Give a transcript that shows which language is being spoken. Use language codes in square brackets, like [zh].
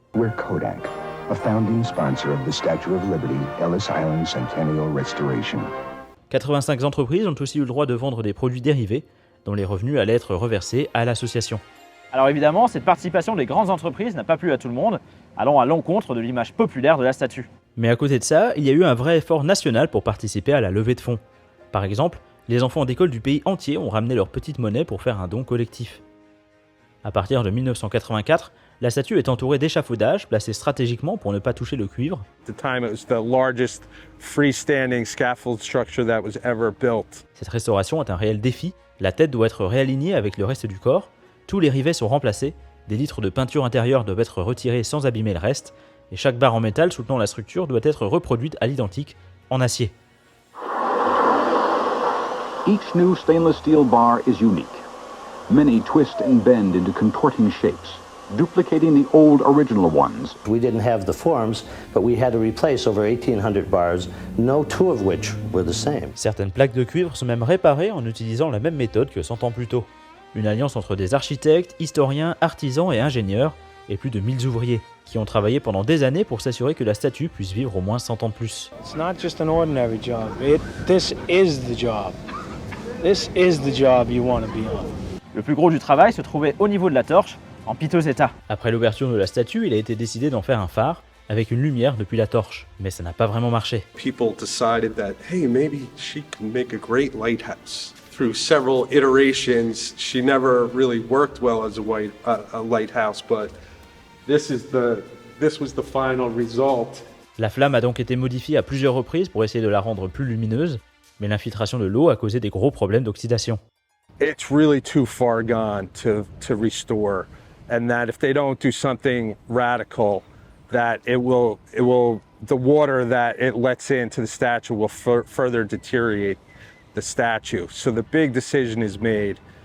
[en] We're Kodak, a founding sponsor of the Statue of Liberty, Ellis Island Centennial Restoration. [fr] 85 entreprises ont aussi eu le droit de vendre des produits dérivés, dont les revenus allaient être reversés à l'association. Alors évidemment, cette participation des grandes entreprises n'a pas plu à tout le monde, allant à l'encontre de l'image populaire de la statue. Mais à côté de ça, il y a eu un vrai effort national pour participer à la levée de fonds. Par exemple, les enfants d'école du pays entier ont ramené leur petite monnaie pour faire un don collectif. À partir de 1984, la statue est entourée d'échafaudages placés stratégiquement pour ne pas toucher le cuivre. [en] At the time, it was the largest freestanding scaffold structure that was ever built. [fr] Cette restauration est un réel défi. La tête doit être réalignée avec le reste du corps. Tous les rivets sont remplacés. Des litres de peinture intérieure doivent être retirés sans abîmer le reste. Et chaque barre en métal soutenant la structure doit être reproduite à l'identique en acier. [en] Each new stainless steel bar is unique. Many twist and bend into contorting shapes, duplicating the old original ones. We didn't have the forms, but we had to replace over 1,800 bars, no two of which were the same. [fr] Certaines plaques de cuivre sont même réparées en utilisant la même méthode que 100 ans plus tôt. Une alliance entre des architectes, historiens, artisans et ingénieurs, et plus de 1000 ouvriers, qui ont travaillé pendant des années pour s'assurer que la statue puisse vivre au moins 100 ans de plus. [en] It's not just an ordinary job. This is the job. This is the job you want to be on. [fr] Le plus gros du travail se trouvait au niveau de la torche, en piteux état. Après l'ouverture de la statue, il a été décidé d'en faire un phare, avec une lumière depuis la torche. Mais ça n'a pas vraiment marché. [en] People decided that, hey, maybe she can make a great lighthouse. Through several iterations, she never really worked well as a lighthouse, but this was the final result. [fr] La flamme a donc été modifiée à plusieurs reprises pour essayer de la rendre plus lumineuse, mais l'infiltration de l'eau a causé des gros problèmes d'oxydation. [en] It's really too far gone to restore, and that if they don't do something radical, that the water that it lets into the statue will further deteriorate the statue. So the big decision is made